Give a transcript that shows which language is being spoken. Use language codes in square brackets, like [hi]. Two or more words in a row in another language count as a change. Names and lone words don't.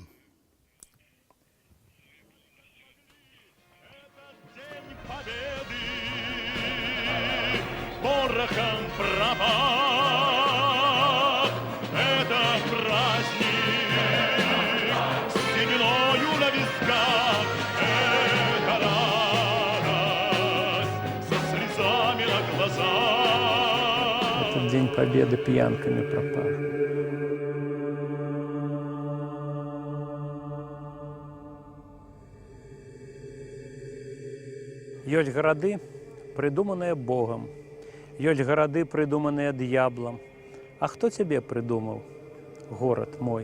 [ru] Порохом пропах, это праздник, с сединою на висках, это радость, со слезами на глазах. Этот день Победы пьянками пропах. [be] Ёсць гарады, прыдуманыя Богом. Ёсць гарады, прыдуманыя д'яблам. А хто цябе прыдумаў, горад мой?